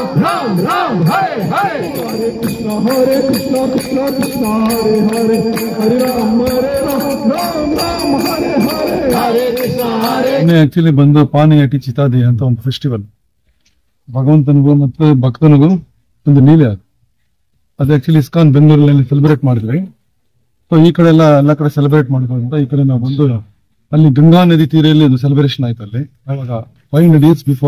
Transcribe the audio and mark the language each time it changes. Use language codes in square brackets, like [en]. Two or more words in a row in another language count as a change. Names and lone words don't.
[sa] राम राम हरे हरे हरे कृष्णा कृष्णा कृष्णा हरे हरे हरे राम राम राम हरे हरे हरे कृष्णा हरे [kn] ಆಕ್ಚುಲಿ ಬಂದು ಪಾನಿಯಾಟಿ ಚಿತಾದೇಹ ಅಂತ ಒಂದು ಫೆಸ್ಟಿವಲ್ ಭಗವಂತನಿಗೂ ಮತ್ತು ಭಕ್ತನಿಗೂ ಒಂದು ಲೀಲೆ ಅದು ಆಕ್ಚುಲಿ ಇಸ್ಕಾನ್ ಬೆಂಗಳೂರಲ್ಲಿ ಸೆಲೆಬ್ರೇಟ್ ಮಾಡಿದ್ವಿ. ಸೊ ಈ ಕಡೆ ಎಲ್ಲ ಕಡೆ ಸೆಲೆಬ್ರೇಟ್ ಮಾಡ್ಬೋದು ಅಂತ ಈ ಕಡೆ ನಾವು ಬಂದು ಅಲ್ಲಿ ಗಂಗಾ ನದಿ ತೀರಲ್ಲಿ ಒಂದು ಸೆಲೆಬ್ರೇಷನ್ ಆಯ್ತು ಅಲ್ಲಿ ಅವಾಗ 500 [en] years before.